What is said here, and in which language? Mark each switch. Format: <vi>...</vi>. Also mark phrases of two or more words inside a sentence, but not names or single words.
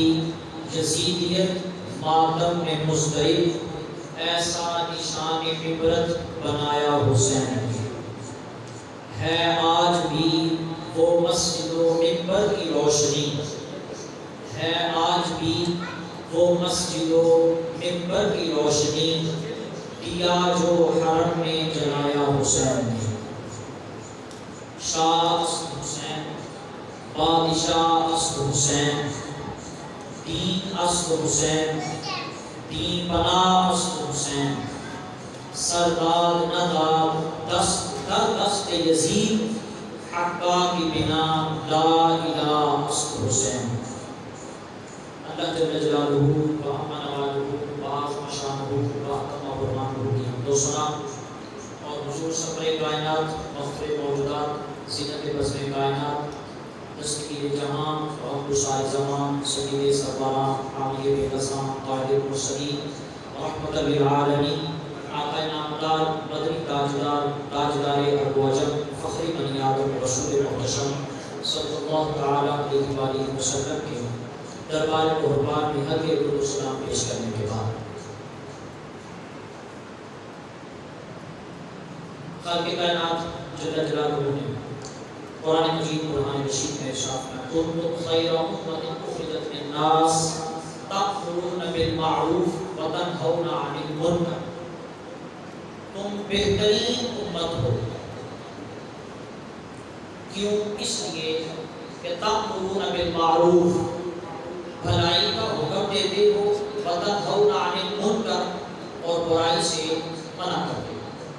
<ur>یزیدیت ماتم میں مضطرب، ایسا نشان عبرت بنایا حسین نے، ہے آج بھی وہ مسجد و منبر کی روشنی، ہے آج بھی وہ مسجد و منبر کی روشنی، دیا جو حرم میں جلایا حسین نے،</ur> <fa>شاہ است حسین، بادشاہ است حسین، دین است حسین، دین پناہ است حسین، سردار ندار دست در دست یزید، حقا کی بنا</fa> <ar>لا الہ</ar> <fa>است حسین۔</fa> <ur>اللہ</ur> <ar>جل جلالہ و عظم نوالہ و عظم شانہ و اعظم برہانہ</ar> <ur>کی حمد و ثنا اور حضور سرور کائنات، مفخر موجودات، زینت بزم کائنات، دستگیر جہاں اور گشائے زمان، سید سروران، حامی بے نظام،</ur> <ar>قائد المرسلین، رحمت للعالمین،</ar> <ur>آقا نامدار، مدنی تاجدار، تاجدار ارض و عجم، فخر بنی آدم، رسول محتشم</ur> <ar>صلی اللہ تعالیٰ علیہ وآلہ وسلم</ar> <ur>کے دربار قربان میں حق درود و سلام پیش کرنے کے بعد، خالق کائنات</ur> <ar>جل جلالہ</ar> <ur>نے قرآن مجید قرآن رشید میں ارشاد فرمایا</ur> <ar>کنتم خیر امۃ اخرجت للناس تأمرون بالمعروف وتنہون عن المنکر،</ar> <ur>تم بہترین امت ہو، کیوں؟ اس لیے کہ</ur> <ar>تأمرون بالمعروف،</ar> <ur>بھلائی کا حکم دیتے ہو،</ur> <ar>وتنہون عن المنکر،</ar> <ur>اور برائی سے منع کرتے ہو۔</ur>